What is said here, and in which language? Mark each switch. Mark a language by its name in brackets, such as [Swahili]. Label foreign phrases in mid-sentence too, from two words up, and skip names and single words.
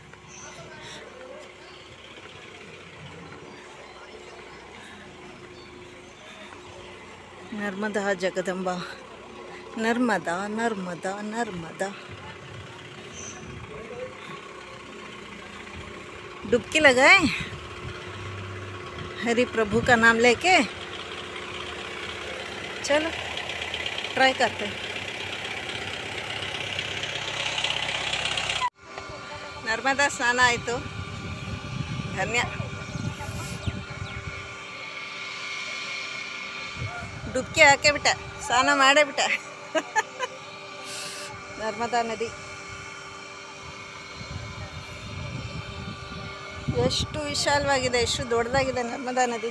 [Kannada] ನರ್ಮದಾ ಜಗದಂಬ, ನರ್ಮದಾ ನರ್ಮದಾ ನರ್ಮದಾ. [Hindi] डुबकी लगाए हरि प्रभु का नाम लेके. चलो ट्राई करते हैं. [Kannada] ನರ್ಮದಾ ಸ್ನಾನ ಆಯಿತು. ಧನ್ಯ. ಡುಬ್ಕಿ ಹಾಕೇ ಬಿಟ್ಟ, ಸ್ನಾನ ಮಾಡೇ ಬಿಟ್ಟ. ನರ್ಮದಾ ನದಿ ಎಷ್ಟು ವಿಶಾಲವಾಗಿದೆ, ಎಷ್ಟು ದೊಡ್ಡದಾಗಿದೆ ನರ್ಮದಾ ನದಿ.